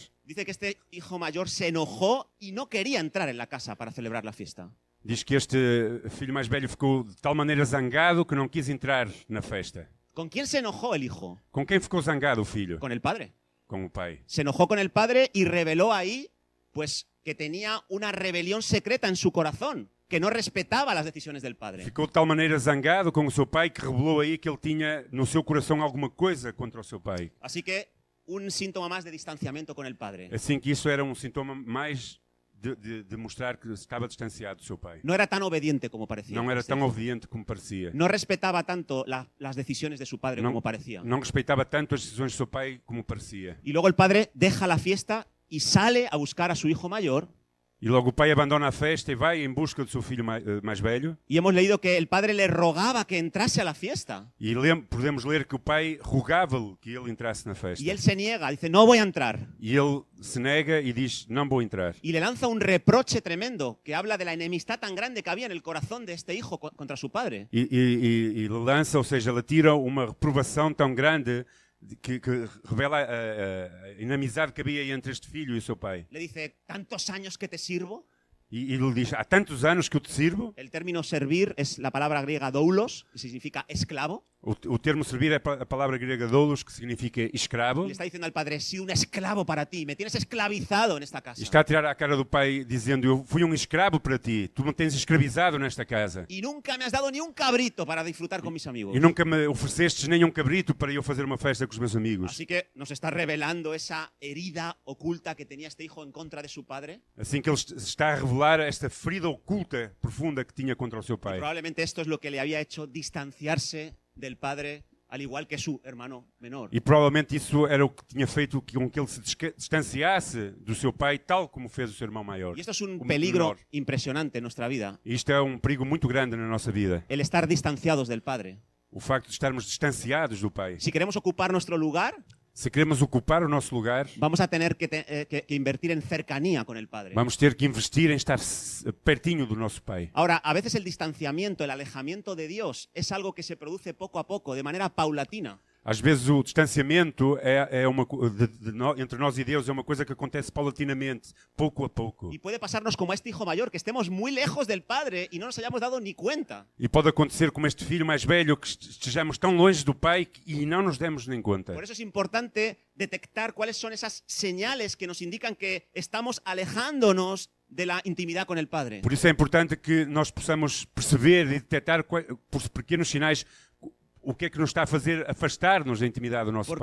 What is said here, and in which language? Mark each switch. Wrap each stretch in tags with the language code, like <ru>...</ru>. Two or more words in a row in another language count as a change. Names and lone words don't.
<es>dice que este hijo mayor se enojó y no quería entrar en la casa para celebrar la fiesta.</es> <pt>diz que este filho mais velho ficou de tal maneira zangado que não quis entrar na festa.</pt> <es>¿Con quién se enojó el hijo?</es> <pt>Com quem ficou zangado o filho?</pt> <es>Con el padre.</es> <pt>Com o pai.</pt> <es>Se enojó con el padre y reveló ahí, pues, que tenía una rebelión secreta en su corazón, que no respetaba las decisiones del padre.</es> <pt>Ficou de tal maneira zangado com o seu pai que revelou aí que ele tinha no seu coração alguma coisa contra o seu pai.</pt> <es>Así que un síntoma más de distanciamiento con el padre.</es> <pt>Assim que isso era sintoma mais de mostrar que estava distanciado do seu pai.</pt> <es>No era tan obediente como parecía.</es> <pt>Não era</pt> <es>Este</es> <pt>tão</pt> <es>hijo.</es> <pt>obediente como parecia.</pt> <es>No respetaba tanto las decisiones de su padre No. como parecía.</es> <pt>Não respeitava tanto as decisões do seu pai como parecia.</pt> <es>Y luego el padre deja la fiesta y sale a buscar a su hijo mayor.</es> <pt>E logo o pai abandona a festa e vai em busca do seu filho mais velho.</pt> <es>Y hemos leído que el padre le rogaba que entrase a la fiesta.</es> <pt>E podemos ler que o pai rogava-lhe que ele entrasse na festa.</pt> <es>Y él se niega, dice, no voy a entrar.</es> <pt>E ele se nega e diz, não vou entrar.</pt> <es>Y le lanza un reproche tremendo que habla de la enemistad tan grande que había en el corazón de este hijo contra su padre.</es> <pt>E lhe lança, ou seja, ele tira uma reprovação tão grande que revela a inimizade que havia entre este filho e o seu pai.</pt> <es>Le dice, ¿tantos años que te sirvo?</es> <pt>E ele diz, há tantos anos que eu te sirvo.</pt> <es>El término servir es la palabra griega doulos, que significa esclavo.</es> <pt>O termo servir é a palavra grega doulos, que significa escravo.</pt> <es>Y le está diciendo al padre, he sido un esclavo para ti, me tienes esclavizado en esta casa.</es> <pt>E está a tirar a cara do pai dizendo, eu fui um escravo para ti, tu me tens escravizado nesta casa.</pt> <es>Y nunca me has dado ni un cabrito para disfrutar con mis amigos.</es> <pt>E nunca me oferecestes nem um cabrito para eu fazer uma festa com os meus amigos.</pt> <es>Así que nos está revelando esa herida oculta que tenía este hijo en contra de su padre.</es> <pt>Assim que ele está a revelar esta ferida oculta, profunda que tinha contra o seu</pt> <es>Y</es> <pt>pai.</pt> <es>probablemente esto es lo que le había hecho distanciarse del padre, al igual que su hermano menor.</es> <pt>E provavelmente isso era o que tinha feito com que ele se distanciasse do seu pai, tal como fez o seu irmão maior.</pt> <es>Y esto es un</es> <pt>o</pt> <es>peligro</es> <pt>menor.</pt> <es>impresionante en nuestra vida,</es> <pt>E isto é um perigo muito grande na nossa vida.</pt> <es>el estar distanciados del padre.</es> <pt>O facto de estarmos distanciados do pai.</pt> <es>Si queremos ocupar nuestro lugar,</es> <pt>Se queremos ocupar o nosso lugar,</pt> <es>vamos a tener que invertir en cercanía con el padre.</es> <pt>vamos ter que investir em estar pertinho do nosso pai.</pt> <es>Ahora, a veces el distanciamiento, el alejamiento de Dios es algo que se produce poco a poco, de manera paulatina.</es> <pt>Às vezes o distanciamento entre nós e Deus é uma coisa que acontece paulatinamente, pouco a pouco.</pt> <es>Y puede pasarnos como a este hijo mayor, que estemos muy lejos del padre y no nos hayamos dado ni cuenta.</es> <pt>E pode acontecer como este filho mais velho, que estejamos tão longe do pai e não nos demos nem conta.</pt> <es>Por eso es importante detectar cuáles son esas señales que nos indican que estamos alejándonos de la intimidad con el padre.</es> <pt>Por isso é importante que nós possamos perceber e detectar por pequenos sinais o que é que nos está a fazer afastar-nos da intimidade do nosso</pt>